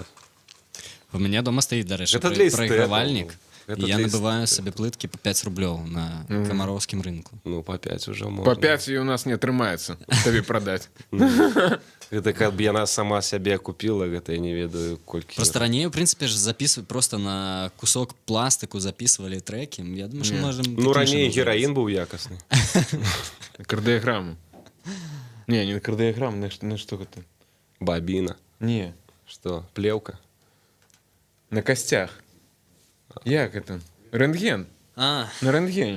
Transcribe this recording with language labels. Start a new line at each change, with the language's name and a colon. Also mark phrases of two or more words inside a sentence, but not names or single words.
Belarusian: У мяне дома стаіць, дарэчы, Гэта для эстэтаў. прайгравальнік. Гэта Я для набываю эстэтаў. сабе плыткі па 5 рублёў на камароўскім рынку. Ну, па 5 уже можна. Па 5 і у нас не атрымаецца табе прадаць. Гэта каб яна сама сябе купіла, гэта я не ведаю, колькі...
Russian: Просто раней, у прынцыпе, ж записывали просто на кусок пластыку, записывали треки. Я думаю, что можем...
Belarusian: Ну, раней гераін быў якасны. Кардыяграму. Не кардыяграм, на што гэта? Бабіна. Не, Што, плеўка? на касцях. Як это? Рэнтген. А, На рэнтгене.